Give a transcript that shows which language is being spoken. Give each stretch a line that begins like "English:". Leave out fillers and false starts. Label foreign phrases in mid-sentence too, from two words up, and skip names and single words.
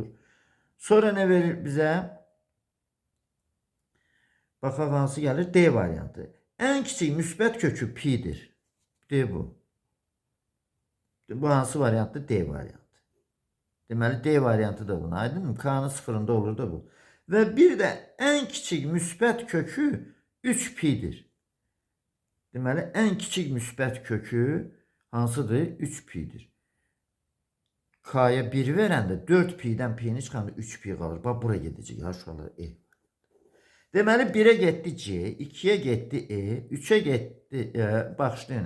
Azerbaijani: Sonra ne verir bize? Baxaq hansı gəlir? D variantı. En kiçik müsbət kökü pi'dir. D bu. Bu hansı variantdır? D variantı. Deməli, D variantı da buna. Aydın mı? K'nın sıfırında olur da bu. Ve bir de en kiçik müsbət kökü 3 pi'dir. Deməli, en kiçik müsbət kökü hansıdır? 3 pi'dir. K'ya 1 verəndə 4 pi'dən pi'ni çıxanda 3 pi qalır. Bax, buraya gedəcək. Aşağıda E. Deməli, 1'e getdi C, 2'ye getdi E, 3'e getdi, başlayın.